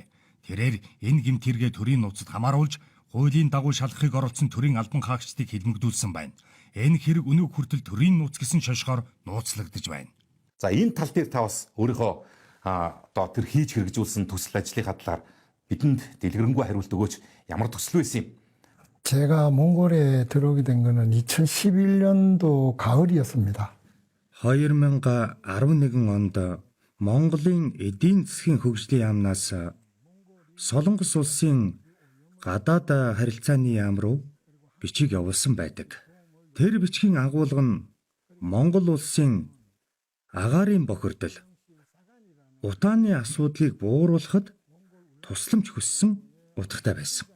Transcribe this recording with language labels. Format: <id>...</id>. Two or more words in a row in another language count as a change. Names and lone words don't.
<mn>Тэрээр энэ гэмт хэрэгэ төрийн нууцад хамааруулж хуулийн дагуу шалгахыг оролцсон төрийн албан хаагчдыг хэлмэгдүүлсэн байна. Энэ хэрэг өнөө хүртэл төрийн нууц гэсэн шошгоор нууцлагдж байна. За энэ тал дээр та бас өөрийнхөө одоо тэр хийж хэрэгжүүлсэн төсөл ажлынхаа талаар бидэнд дэлгэрэнгүй хариулт өгөөч. Ямар төсөл байсан юм?</mn> <ko>제가 몽골에 들어오게 된 거는 2011년도 가을이었습니다.</ko> <mn>2011 онд Монголын эдийн засгийн хөгжлийн яамнаас Солонгос улсын гадаад харилцааны яам руу бичиг явуулсан байдаг. Тэр бичгийн агуулга нь Монгол улсын агаарын бохирдол утааны асуудлыг бууруулахад тусламж хүссэн утгатай байсан.</mn>